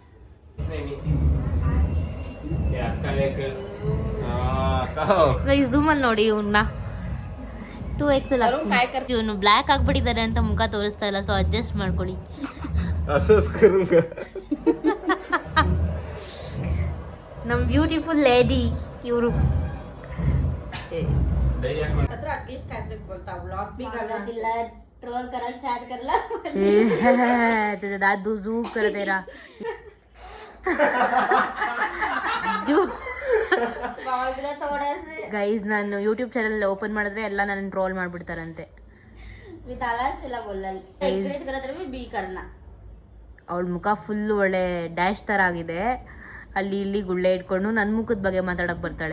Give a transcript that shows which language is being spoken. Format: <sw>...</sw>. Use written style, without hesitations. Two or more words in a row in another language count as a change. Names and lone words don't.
<kn>ಝೂಮಲ್ಲಿ ನೋಡಿ ಇವ್ನ 2x ಇವನು ಬ್ಲ್ಯಾಕ್ ಆಗ್ಬಿಟ್ಟಿದ್ದಾರೆ ಅಂತ ಮುಖ ತೋರಿಸ್ತಾ ಇಲ್ಲ,</kn> <en>so adjust</en> <kn>ಮಾಡ್ಕೊಳ್ಳಿ. ನಮ್</kn> <en>beautiful lady</en> <kn>ಇವರು.</kn> <hi>दादू जूम कर तेरा</hi> <kn>ಗೈಸ್, ನಾನು</kn> <en>YouTube channel open</en> <kn>ಮಾಡಿದ್ರೆ ಎಲ್ಲ ನನ್ನ ಟ್ರೋಲ್ ಮಾಡ್ಬಿಡ್ತಾರಂತೆ. ಅವಳ ಮುಖ ಫುಲ್ ಒಳ್ಳೆ ಡ್ಯಾಶ್ ತರ ಆಗಿದೆ, ಅಲ್ಲಿ ಇಲ್ಲಿ ಗುಳ್ಳೆ ಇಟ್ಕೊಂಡು ನನ್ನ ಮುಖದ ಬಗ್ಗೆ ಮಾತಾಡಕ್ ಬರ್ತಾಳೆ.</kn>